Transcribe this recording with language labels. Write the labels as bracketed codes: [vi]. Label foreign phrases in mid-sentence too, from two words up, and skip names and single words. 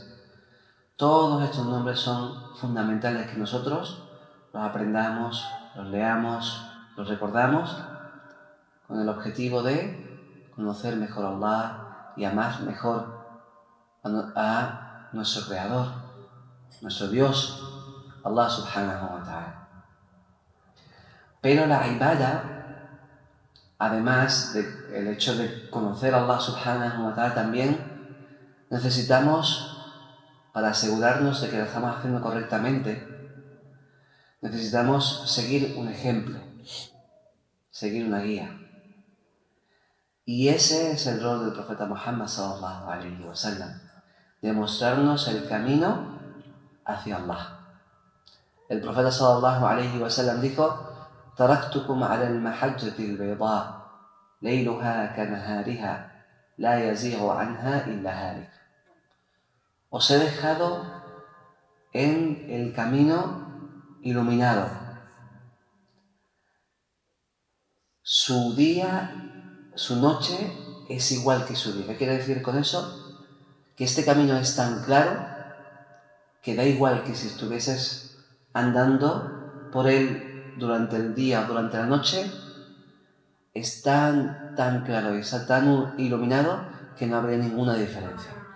[es] Todos estos nombres son fundamentales que nosotros los aprendamos, los leamos, los recordamos con el objetivo de conocer mejor a Allah y amar mejor a nuestro Creador, nuestro Dios, [ar] الله سبحانه وتعالى. [es] Pero la ibadah, además del hecho de conocer a [ar] الله سبحانه وتعالى, [es] también necesitamos, para asegurarnos de que lo estamos haciendo correctamente, necesitamos seguir un ejemplo, seguir una guía. Y ese es el rol del profeta Muhammad [ar] صلى الله عليه وسلم, [es] demostrarnos el camino hacia Allah. El profeta [ar] صلى الله عليه وسلم [es] dijo: [ar] "تركتكم على المحجة البيضاء ليلها كنهارها لا يزيغ عنها إلا هالك." [es] Os he dejado en el camino iluminado. Su día, su noche es igual que su día. ¿Qué quiere decir con eso? Que este camino es tan claro que da igual que si estuvieses andando por él durante el día o durante la noche, es tan claro y está tan iluminado que no habría ninguna diferencia.